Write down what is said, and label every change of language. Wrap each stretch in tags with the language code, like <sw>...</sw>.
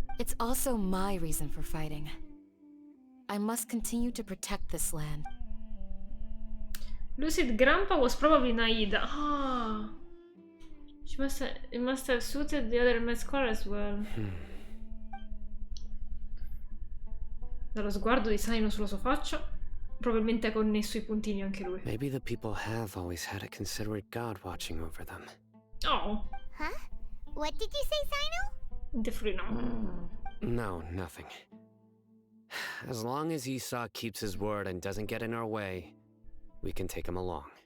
<en>It's also my reason for fighting. I must continue to protect this land. Lucid Grandpa was probably Naida. Ah. It must have suited the other med scholar as well.</en> <it>Dallo sguardo di Saino sulla sua faccia, probabilmente ha connesso I puntini anche lui.</it> <en>Maybe the people have always had a considerate god watching over them. Oh. Huh? What did you say, Sino? Definitely no. No, nothing. As long as Isak keeps his word and doesn't get in our way, we can take him along.</en>